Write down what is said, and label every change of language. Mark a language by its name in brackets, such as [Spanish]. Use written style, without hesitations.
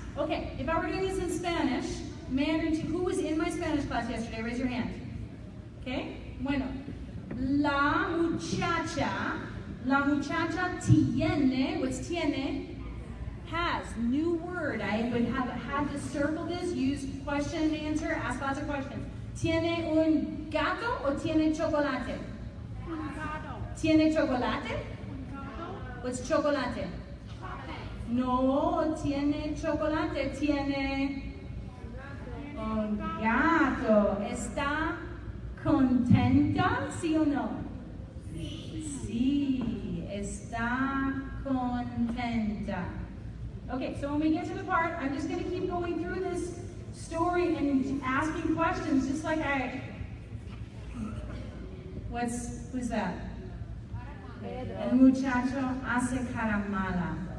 [English] Okay, if I were doing this in Spanish, Mandarin, who was in my Spanish class yesterday? Raise your hand. Okay? Bueno. [Spanish] La muchacha tiene, [English] what's tiene? Has, new word. I would have had to circle this, use question and answer, ask lots of questions. [Spanish] ¿Tiene un gato o tiene chocolate? ¿Tiene chocolate? [English] What's chocolate? [Spanish] No tiene chocolate, tiene un gato. ¿Está contenta? ¿Sí o no? Sí, está contenta. [English] Okay, so when we get to the part, I'm just going to keep going through this story and asking questions, just like who's that? [Spanish] El muchacho hace cara mala.